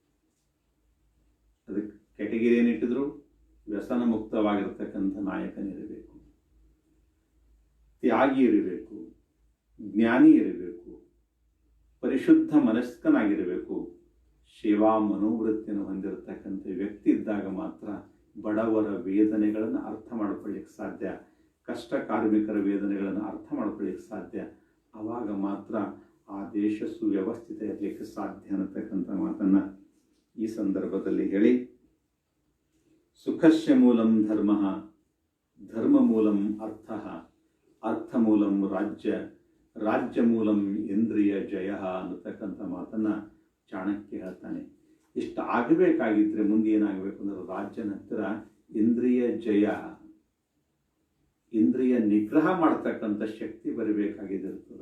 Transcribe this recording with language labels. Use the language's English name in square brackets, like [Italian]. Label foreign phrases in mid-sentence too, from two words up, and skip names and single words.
[Kannada] ಅದಕ್ಕೆ ಕೆಟಗಿರಿ ಏನಿಟ್ಟಿದ್ರು ವ್ಯಸನ ಮುಕ್ತವಾಗಿರತಕ್ಕಂಥ ನಾಯಕನಿರಬೇಕು, ತ್ಯಾಗಿ ಇರಬೇಕು, ಜ್ಞಾನಿ ಇರಬೇಕು, ಪರಿಶುದ್ಧ ಮನಸ್ಕನಾಗಿರಬೇಕು, ಸೇವಾ ಮನೋವೃತ್ತಿಯನ್ನು ಹೊಂದಿರತಕ್ಕಂಥ ವ್ಯಕ್ತಿ ಇದ್ದಾಗ ಮಾತ್ರ ಬಡವರ ವೇದನೆಗಳನ್ನು ಅರ್ಥ ಮಾಡ್ಕೊಳ್ಳಿಕ್ಕೆ ಸಾಧ್ಯ, ಕಷ್ಟ ಕಾರ್ಮಿಕರ ವೇದನೆಗಳನ್ನು ಅರ್ಥ ಮಾಡ್ಕೊಳ್ಳಿಕ್ಕೆ ಸಾಧ್ಯ. ಆವಾಗ ಮಾತ್ರ ಆ ದೇಶ ಸುವ್ಯವಸ್ಥಿತ ಇರಲಿಕ್ಕೆ ಸಾಧ್ಯ ಅನ್ನತಕ್ಕಂಥ ಮಾತನ್ನು ಈ ಸಂದರ್ಭದಲ್ಲಿ ಹೇಳಿ, [Sanskrit] ಸುಖಸ್ಯ ಮೂಲಂ ಧರ್ಮ, ಧರ್ಮ ಮೂಲಂ ಅರ್ಥ, ಅರ್ಥ ಮೂಲಂ ರಾಜ್ಯ, ರಾಜ್ಯ ಮೂಲಂ ಇಂದ್ರಿಯ ಜಯ [Kannada] ಅನ್ನತಕ್ಕಂಥ ಮಾತನ್ನು ಚಾಣಕ್ಯ ಹೇಳ್ತಾನೆ. ಇಷ್ಟು ಆಗಬೇಕಾಗಿದ್ರೆ ಮುಂದೆ ಏನಾಗಬೇಕು ಅಂದ್ರೆ ರಾಜ್ಯನ ಹತ್ತಿರ ಇಂದ್ರಿಯ ಜಯ, ಇಂದ್ರಿಯ ನಿಗ್ರಹ ಮಾಡ್ತಕ್ಕಂಥ ಶಕ್ತಿ ಬರಬೇಕಾಗಿದ್ದಿರ್ತದ.